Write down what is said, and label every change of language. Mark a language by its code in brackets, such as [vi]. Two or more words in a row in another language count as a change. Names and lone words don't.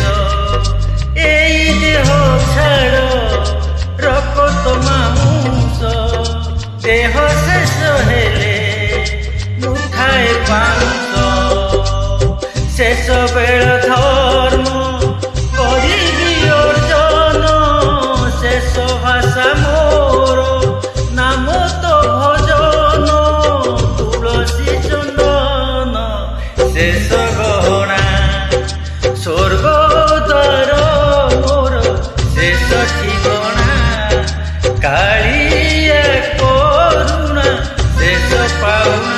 [or] ଏଇ ଦେହ ଛାଡ଼ ରକ୍ତ ମାଂସ, ଦେହ ଶେଷ ହେଲେ ମୁଠାଏ ପାଉଁଶ। ଶେଷ ବେଳ ଧର୍ମ କରିବି ଅର୍ଜନ, ଶେଷ ଭାଷା [bn] মোর নাম তো ভজন। তুলসী চন্দন শেষ গহনা, স্বর্গ দ্বার মোর শেষ ঠিকনা, কালিয়া করুণা শেষ পাওনা।